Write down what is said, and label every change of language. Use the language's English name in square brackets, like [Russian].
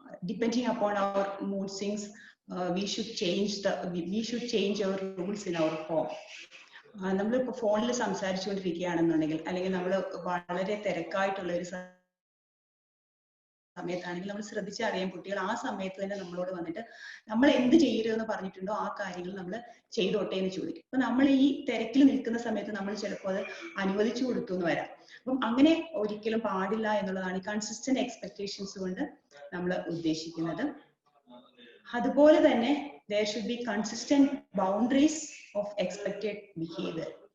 [English] Depending upon our mood swings, we should change our rules in our home. [Malayalam] നമ്മളിപ്പോൾ ഫോണിൽ സംസാരിച്ചുകൊണ്ടിരിക്കുകയാണെന്നുണ്ടെങ്കിൽ, അല്ലെങ്കിൽ നമ്മൾ വളരെ തിരക്കായിട്ടുള്ള ഒരു സമയത്താണെങ്കിൽ നമ്മൾ ശ്രദ്ധിച്ചറിയാം, കുട്ടികൾ ആ സമയത്ത് തന്നെ നമ്മളോട് വന്നിട്ട് നമ്മൾ എന്ത് ചെയ്യരുതെന്ന് പറഞ്ഞിട്ടുണ്ടോ ആ കാര്യങ്ങൾ നമ്മൾ ചെയ്തോട്ടെ എന്ന് ചോദിക്കും. അപ്പൊ നമ്മൾ ഈ തിരക്കിൽ നിൽക്കുന്ന സമയത്ത് നമ്മൾ ചിലപ്പോൾ അത് അനുവദിച്ചു കൊടുത്തു എന്ന് വരാം. അപ്പം അങ്ങനെ ഒരിക്കലും പാടില്ല എന്നുള്ളതാണ് ഈ കൺസിസ്റ്റന്റ് എക്സ്പെക്ടേഷൻസ് കൊണ്ട് നമ്മൾ ഉദ്ദേശിക്കുന്നത്. അതുപോലെ തന്നെ [English] there should be consistent boundaries of expected behavior.